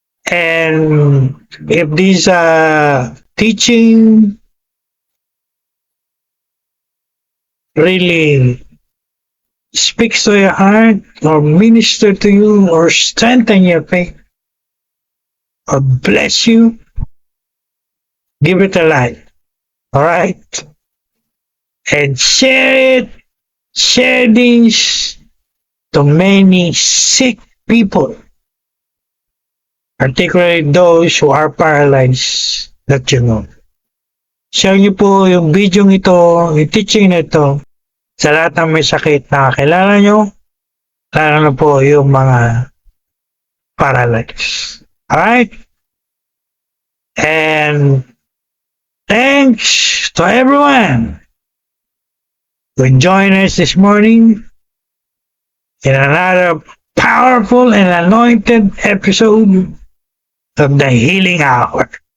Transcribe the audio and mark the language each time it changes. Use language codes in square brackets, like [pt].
[en] And if this teaching really speaks to your heart or minister to you or strengthen your faith or bless you, give it a like. Alright? And share this to many sick people, particularly those who are paralyzed that you know. [tl] Share niyo po yung video ito, yung teaching na ito sa lahat ng may sakit na kakilala nyo, lalo na po yung mga paralyzed. [en] Alright? And thanks to everyone who joined us this morning in another powerful and anointed episode of the Healing Hour.